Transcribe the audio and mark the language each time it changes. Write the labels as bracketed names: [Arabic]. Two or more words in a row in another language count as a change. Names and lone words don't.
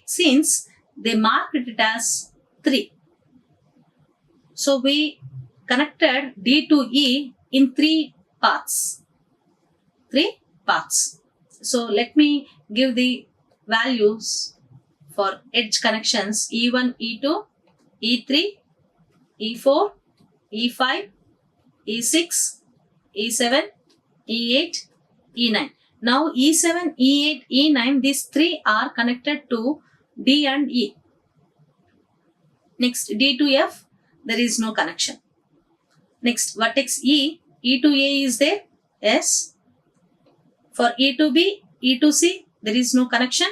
[English] Since they marked it as 3. So we connected D to E in 3 paths. 3 paths. So let me give the values for edge connections: E1, E2, E3, E4, E5, E6, E7, E8, E9. Now E7, E8, E9, these 3 are connected to D and E. Next, D to F, there is no connection. Next, vertex E, E to A is there, S. For E to B, E to C, there is no connection.